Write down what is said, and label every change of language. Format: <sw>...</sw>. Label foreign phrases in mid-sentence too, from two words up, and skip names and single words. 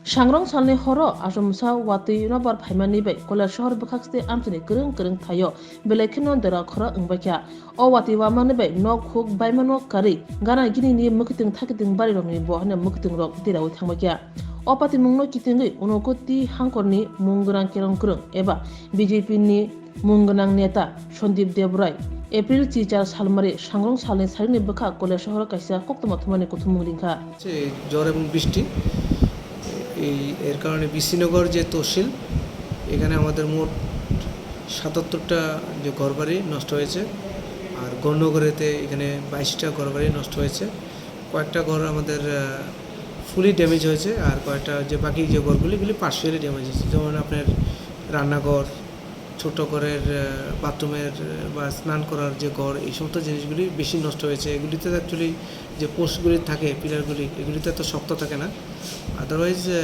<trp>Sangrong salni horo asumsa wati nobar phaimani bai kolar shahar bakhaste amsini kereng thayo belekino dera khora ungbakya o wati wamani bai no khuk baimano kari gana gini ni mukiting thakiting bari rongni bo hane mukiting rok dirawi thangmakya o pati mungno kitingi unokoti hangkorni munggrang kereng eba BJP ni munggnang neta Sondip Debrai April 4 salmari Sangrong salni sarini bakha kolar shahar kaisa koktoma thumani kuthumung ringkha</trp> <bn>জ্বর এবং বৃষ্টি এর কারণে বিসিনগর যে তহসিল এখানে আমাদের মোট ৭৭টা যে ঘরবাড়ি নষ্ট হয়েছে আর গণনগরেতে এখানে ২২টা ঘরবাড়ি নষ্ট হয়েছে কয়েকটা ঘর আমাদের</bn> <en>fully damage</en> <bn>হয়েছে আর কয়েকটা যে বাকি যে ঘরগুলি এগুলি</bn> <en>partially damage</en> <bn>হয়েছে যেমন আপনার রান্নাঘর ছোট ঘরের বাথরুমের বা স্নান করার যে ঘর এই সমস্ত জিনিসগুলি বেশি নষ্ট হয়েছে এগুলিতে অ্যাকচুয়ালি যে পোস্টগুলি থাকে পিলারগুলি এগুলিতে তো শক্ত থাকে না আদারওয়াইজ</bn>